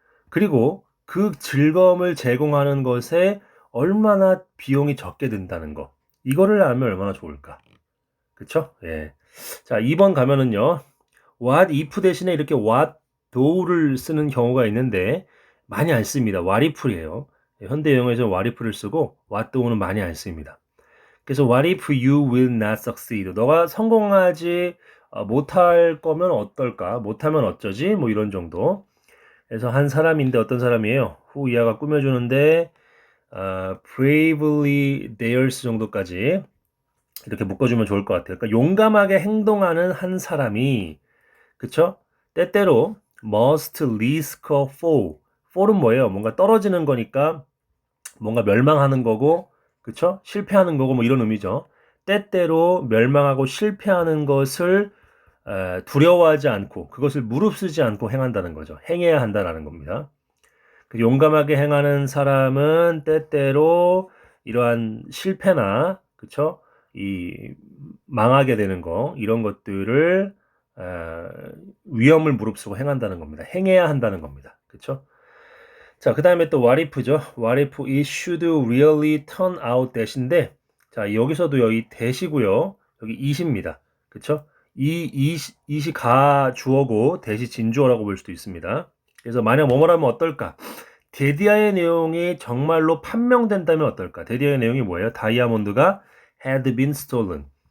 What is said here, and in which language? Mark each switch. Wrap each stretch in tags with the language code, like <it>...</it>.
<ko>그리고 그 즐거움을 제공하는 것에 얼마나 비용이 적게 든다는 거. 이거를 알면 얼마나 좋을까? 그쵸? 예. 자, 2번 가면은요. what if 대신에 이렇게 what do를 쓰는 경우가 있는데 많이 안 씁니다. what if이에요. 현대 영어에서 what if를 쓰고 what do는 많이 안 씁니다.</ko> <en>그래서 what if you will not succeed?</en> <ko>너가 성공하지 못할 거면 어떨까? 못하면 어쩌지? 뭐 이런 정도. 그래서 한 사람인데 어떤 사람이에요? 후 이하가 꾸며주는데</ko> <en>bravely dares</en> <ko>정도까지 이렇게 묶어주면 좋을 것 같아요. 그러니까 용감하게 행동하는 한 사람이, 그쵸? 때때로</ko> <en>must risk a fall.</en> <ko>fall은 뭐예요? 뭔가 떨어지는 거니까 뭔가 멸망하는 거고, 그쵸? 실패하는 거고, 뭐 이런 의미죠. 때때로 멸망하고 실패하는 것을 두려워하지 않고, 그것을 무릅쓰지 않고 행한다는 거죠. 행해야 한다라는 겁니다. 그 용감하게 행하는 사람은 때때로 이러한 실패나, 그쵸? 이 망하게 되는 거, 이런 것들을 위험을 무릅쓰고 행한다는 겁니다. 행해야 한다는 겁니다. 그쵸? 자, 그 다음에 또 what if죠.</ko> <en>what if it should really turn out that인데,</en> <ko>자, 여기서도 여기</ko> <en>that이고요.</en> <ko>여기 it입니다. 그쵸? it이 가주어고 that이 진주어라고 볼 수도 있습니다. 그래서 만약 뭐뭐라면 어떨까? 데디아의 내용이 정말로 판명된다면 어떨까? 데디아의 내용이 뭐예요?</ko> <en>다이아몬드가 had been stolen.</en>